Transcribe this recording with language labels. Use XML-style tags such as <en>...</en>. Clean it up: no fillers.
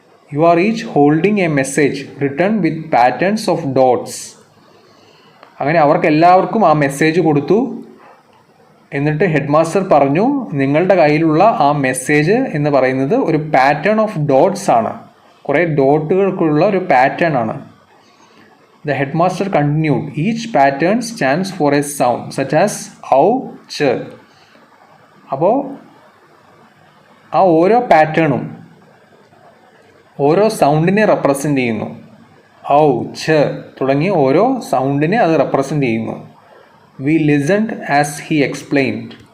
<en>You are each holding a message written with patterns of dots.</en> <ml>അങ്ങനെ അവർക്ക് എല്ലാവർക്കും ആ മെസ്സേജ് കൊടുത്തു. എന്നിട്ട് ഹെഡ് മാസ്റ്റർ പറഞ്ഞു, നിങ്ങളുടെ കയ്യിലുള്ള ആ മെസ്സേജ് എന്ന് പറയുന്നത് ഒരു പാറ്റേൺ ഓഫ് ഡോട്ട്സ് ആണ്, കുറേ ഡോട്ടുകൾക്കുള്ള ഒരു പാറ്റേൺ ആണ്.</ml> <en>The headmaster continued, each pattern stands for a sound such as ഔ, ച്.</en> <ml>അപ്പോൾ ആ ഓരോ പാറ്റേണും ഓരോ സൗണ്ടിനെ റെപ്രസെൻ്റ് ചെയ്യുന്നു. ഔ, ച് തുടങ്ങിയ ഓരോ സൗണ്ടിനെ അത് റെപ്രസെൻ്റ് ചെയ്യുന്നു.</ml> <en>We listened as he explained.</en>